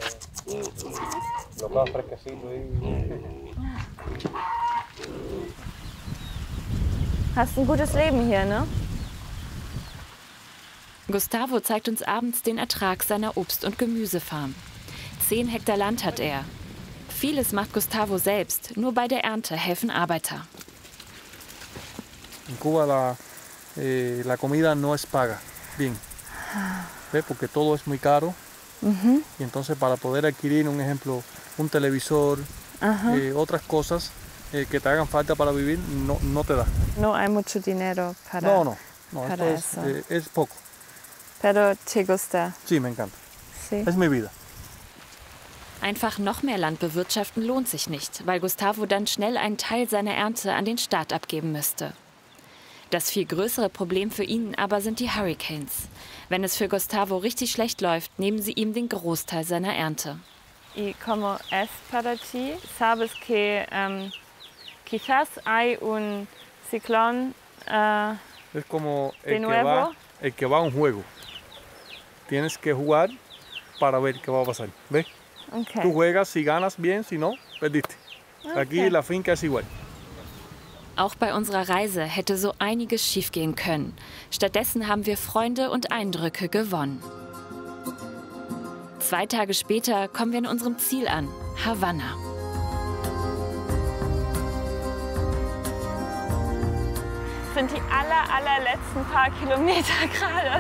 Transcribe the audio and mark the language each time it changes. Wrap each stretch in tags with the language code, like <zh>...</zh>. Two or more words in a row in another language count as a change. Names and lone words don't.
<de>Hast ein gutes Leben hier, ne? Gustavo zeigt uns abends den Ertrag seiner Obst- und Gemüsefarm. 10 Hektar Land hat er. Vieles macht Gustavo selbst, nur bei der Ernte helfen Arbeiter.</de> <es>En Cuba la comida no es paga bien, ¿ves? Porque todo es muy caro. Y entonces para poder adquirir, un ejemplo, un televisor, otras cosas que te hagan falta para vivir, no te da. No hay mucho dinero para, No, para esto eso. es poco. Pero te gusta. Sí, me encanta. Sí. Es mi vida.</es> <de>Einfach noch mehr Land bewirtschaften lohnt sich nicht, weil Gustavo dann schnell einen Teil seiner Ernte an den Staat abgeben müsste. Das viel größere Problem für ihn aber sind die Hurricanes. Wenn es für Gustavo richtig schlecht läuft, nehmen sie ihm den Großteil seiner Ernte.</de> <es>Y como es para ti, sabes que quizás hay un ciclón Es como de nuevo. el que va a un juego. Tienes que jugar para ver qué va a pasar. ¿Ves? Okay. Tú juegas, si ganas bien, si no, perdiste. Aquí la finca es igual.</es> <de>Auch bei unserer Reise hätte so einiges schiefgehen können. Stattdessen haben wir Freunde und Eindrücke gewonnen. 2 Tage später kommen wir in unserem Ziel an, Havanna. Das sind die allerletzten paar Kilometer gerade.</de>